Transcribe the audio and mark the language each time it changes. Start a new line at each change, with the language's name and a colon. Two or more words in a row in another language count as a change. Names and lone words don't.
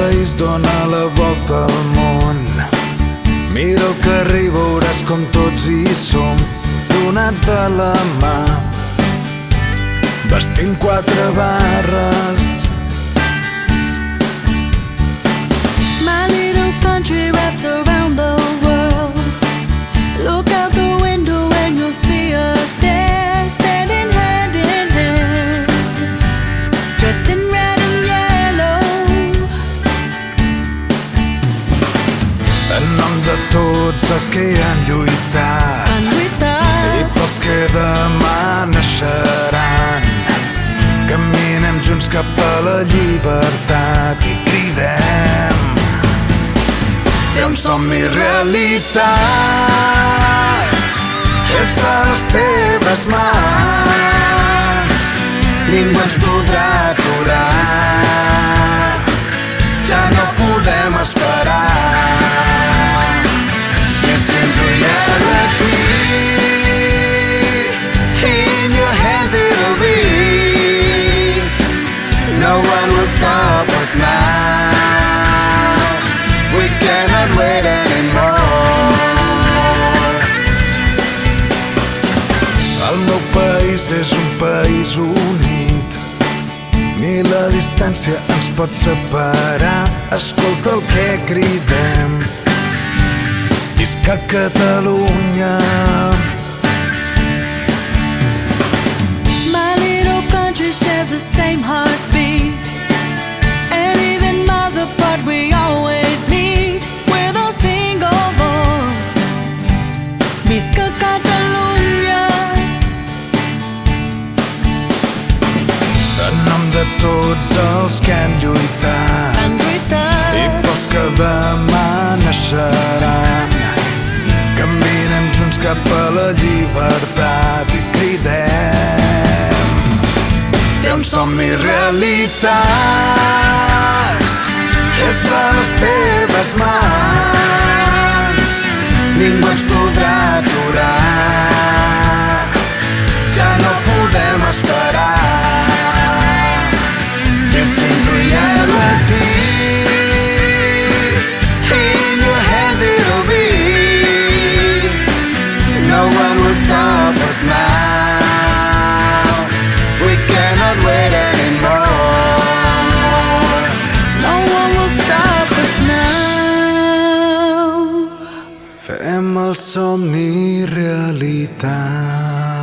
Catalan: dona la volta al món. Mira el carrer i veuràs com tots hi som, donats de la mà, vestint 4 barres.
English: My little country wrapped around the world. Look out the window and you'll see us there, standing hand in hand, dressed in red and yellow.
Catalan: En nom de tots els que hi han lluitat i pels que demà naixeran, caminem junts cap a la llibertat i cridem: fer un somni realitat és a les teves mans, ningú ens podrà aturar, ja no podem esperar.
English: Yes, in reality, in your hands it'll be, no one will stop us now, we cannot wait anymore.
Catalan: El meu país és un país unit, ni la distància ens pot separar. Escolta el que cridem: visca Catalunya!
English: My little country shares the same heartbeat, and even miles apart we always meet with a single voice.
Catalan: Visca Catalunya! En nom de tots els que han lluitat i pels que demà naixeran, caminem junts cap a la llibertat i cridem: fer un somni realitat és a les teves mans, ningú ens podrà aturar, ja no podem esperar.
English: This is reality, in your hands it'll be, no one will stop us now, we cannot wait anymore, No one will stop us now.
Catalan: fem el somni realitat.